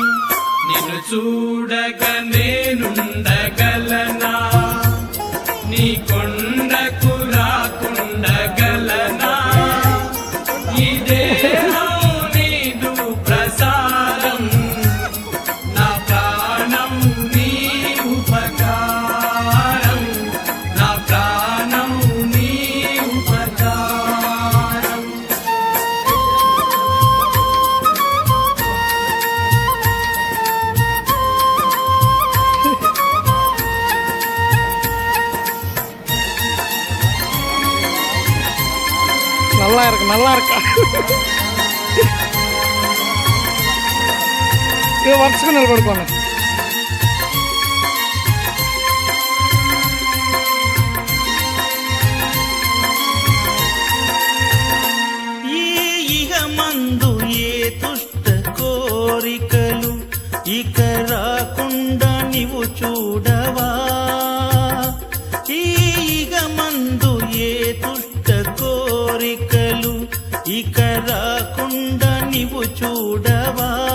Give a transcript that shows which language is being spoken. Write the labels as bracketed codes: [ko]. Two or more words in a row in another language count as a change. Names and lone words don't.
[te] నిన్ను చూడగా నేనుండగలనా నీ కొండకు రాకుండగలనా ఈ దేహం నీదు ప్రసాదం నా ప్రాణం నీ ఉపకారం నా ప్రాణం నీ ఉపకారం [ta] நல்லா இருக்கு நல்லா இருக்கா இது வருஷத்துக்கு நிலப்படுப்பாங்க [te] ఈ ఇహమందు ఏ దుష్ట కోరికలు ఇక రాకుండా నీవు చూడవా ఈ ఇహమందు ఏ దుష్ట కోరికలు ఇక రాకుండా నీవు చూడవా